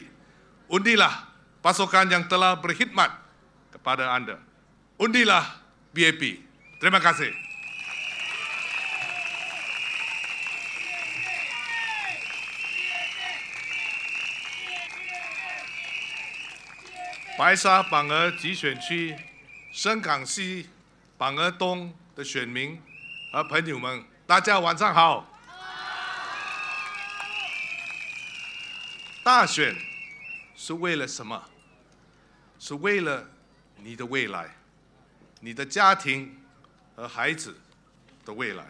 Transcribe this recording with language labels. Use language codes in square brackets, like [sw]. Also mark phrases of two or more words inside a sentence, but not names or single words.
[ms] Undilah pasukan yang telah berkhidmat kepada anda. Undilah PAP. Terima kasih. [zh] Pasir Ris-Punggol 集选区 Sengkang 西 Punggol 东的选民和朋友们，大家晚上好。大选是为了什么？是为了你的未来，你的家庭和孩子的未来。